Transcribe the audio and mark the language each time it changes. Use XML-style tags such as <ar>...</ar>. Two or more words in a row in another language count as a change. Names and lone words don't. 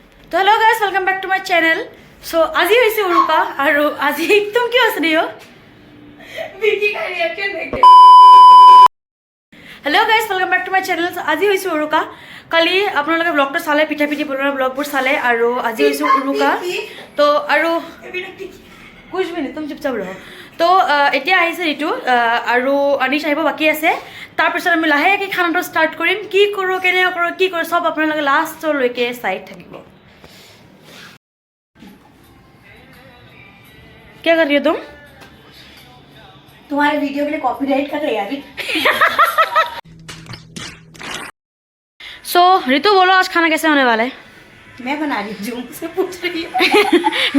<en>तो hello guys welcome back to my channel.</en> <hi>सो आज ही</hi> <as>হৈছে উৰুকা আৰু আজি একদম কি আছে নিও বিকি</as> <hi>का रिएक्शन</hi> <as>দেখে।</as> <en>hello guys welcome back to my channel.</en> <as>আজি হৈছে উৰুকা। কালি আপোনালোকে ব্লগটো চালে, পিঠা পিঠি বনোৱা ব্লগবোৰ চালে আৰু আজি হৈছে উৰুকা। তো আৰু</as> <hi>कुछ भी नहीं, तुम चुपचाप रहो।</hi> <as>तो এতিয়া আহিছে ঋতু আৰু অনিশ আহিব বাকি আছে। তাৰ পিছত আমি লাহেকৈ খানাটো ষ্টাৰ্ট কৰিম। কি কৰোঁ, কেনে কৰোঁ, কি কৰোঁ সব আপোনালোকে লাষ্টলৈকে চাই থাকিব।</as> <hi>क्या कर रही हो तुम? तुम्हारे वीडियो के लिए कॉपीराइट कर रही है अभी। सो ऋतु बोलो आज खाना कैसे होने वाला है? मैं बना रही हूँ, मुझसे पूछ रही है।</hi>